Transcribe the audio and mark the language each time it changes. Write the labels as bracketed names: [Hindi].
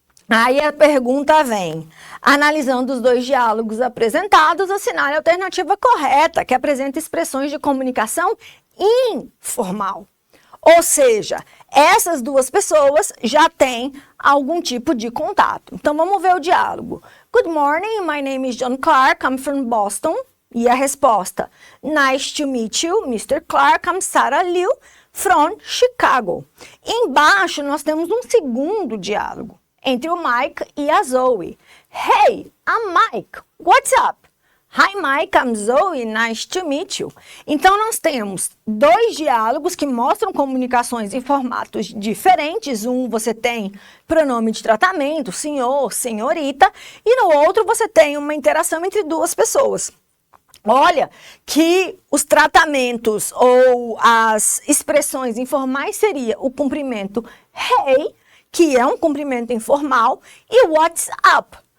[Portuguese] Aí a pergunta vem, analisando os dois diálogos apresentados, assinale a alternativa correta, que apresenta expressões de comunicação informal. Ou seja, essas duas pessoas já têm algum tipo de contato. Então, vamos ver o diálogo. [English] Good morning, my name is John Clark, I'm from Boston. [Portuguese] E a resposta, [English] nice to meet you, Mr. Clark, I'm Sarah Liu, from Chicago. [Portuguese] Embaixo, nós temos um segundo diálogo entre o Mike e a Zoe. [English] Hey, I'm Mike, what's up? Hi Mike, I'm Zoe, nice to meet you. [Portuguese] Então nós temos dois diálogos que mostram comunicações em formatos diferentes. Um você tem pronome de tratamento, senhor, senhorita, e no outro você tem uma interação entre duas pessoas. Olha que os tratamentos ou as expressões informais seria o cumprimento hey, que é um cumprimento informal, e what's up.